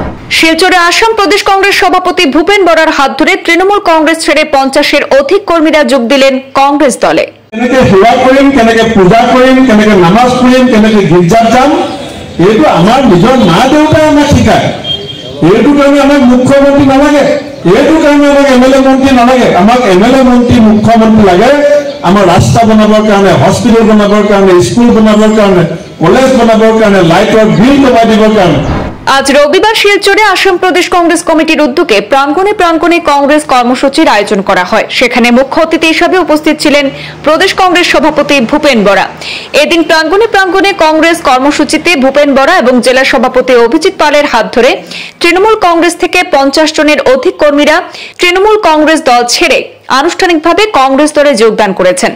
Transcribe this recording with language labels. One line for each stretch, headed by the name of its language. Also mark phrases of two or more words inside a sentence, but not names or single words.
Bangla: শিলচরে আসাম প্রদেশ কংগ্রেস সভাপতি ভূপেন বরার হাত ধরে তৃণমূল কংগ্রেস ছেড়ে 50-এর অধিক কর্মীরা যোগ দিলেন কংগ্রেস দলে।
Assamese: কেনেকে সেৱা কৰিম, কেনেকে পূজা কৰিম, কেনেকে নামাজ পঢ়িম, কেনেকে গীৰ্জাত যাম, এইটো আমাৰ নিজৰ মা দেউতাই আমাক শিকায়। এইটো কাৰণে আমাক মুখ্যমন্ত্ৰী নালাগে, এইটো কাৰণে আমাক এমএলএ মন্ত্ৰী নালাগে। আমাক এমএলএ মন্ত্ৰী মুখ্যমন্ত্ৰী লাগে আমাৰ ৰাস্তা বনাবৰ কাৰণে, হস্পিটেল বনাবৰ কাৰণে, স্কুল বনাবৰ কাৰণে, কলেজ বনাবৰ কাৰণে, লাইটৰ বিল কমাই দিবৰ কাৰণে।
Bangla: আজ রবিবার শিলচরে আসাম প্রদেশ কংগ্রেস কমিটির উদ্যোগে প্রাঙ্গণে প্রাঙ্গণে কংগ্রেস কর্মসূচির আয়োজন করা হয়। সেখানে মুখ্য অতিথি হিসেবে উপস্থিত ছিলেন প্রদেশ কংগ্রেস সভাপতি ভূপেন বরা। এদিন প্রাঙ্গণে প্রাঙ্গণে কংগ্রেস কর্মসূচিতে ভূপেন বরা এবং জেলা সভাপতি অভিজিৎ পালের হাত ধরে তৃণমূল কংগ্রেস থেকে 50 জনের অধিক কর্মীরা তৃণমূল কংগ্রেস দল ছেড়ে আনুষ্ঠানিকভাবে কংগ্রেস দলে যোগদান করেছেন।